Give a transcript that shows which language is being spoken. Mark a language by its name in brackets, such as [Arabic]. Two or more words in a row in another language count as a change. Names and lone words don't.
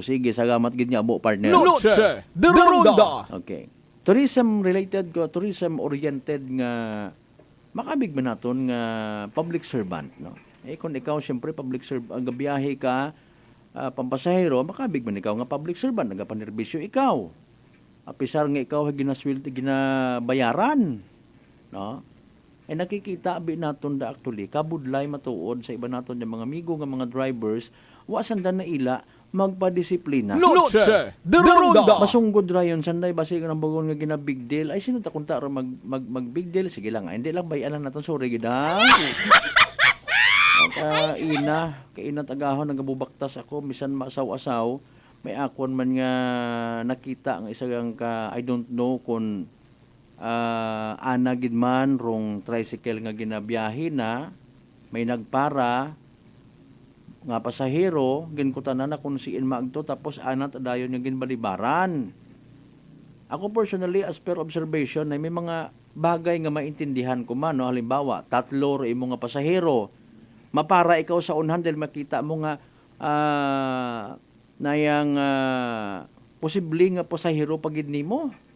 [Aklanon] Sige, sagamat gid niya, partner. Noche de Ronda. Okay. Tourism-related ko, tourism-oriented nga makabig man naton nga [English] public servant, [Aklanon] no? Kung ikaw siyempre [English] public servant, [Aklanon] gabiyahe ka, pampasahero, makabig man ikaw nga [English] public servant, [Aklanon] nagapanerbisyo ikaw. Apisar nga ikaw ginasweldo, ginabayaran, no? Nakikita abi naton da actually kabudlay matuod sa iba naton nga mga amigo nga mga drivers, wasan na ila magpadisiplina. Noche de Ronda. Masunggod ra yun sanday basi nang bagon nga gina [English] big deal. [Aklanon] Ay sino ta kunta ra mag [English] big deal, [Aklanon] sige lang. Hindi lang bayanan naton sorry gid ha. Kaina tagahon nagabubaktas ako bisan maasaw-asaw. May akon man nga nakita ang isang ka [English] I don't know [Aklanon] kung ana gid man rong tricycle nga ginabiyahe na may nagpara nga pasahero ginkutanan na kung siin maagto tapos anat dayon nga ginbalibaran. Ako personally [English] as per observation [Aklanon] ay may mga bagay nga maintindihan ko man no, halimbawa 3 ro imo nga pasahero mapara ikaw sa unhan dahil makita mo nga nayang posible nga pasahero pagid nimo.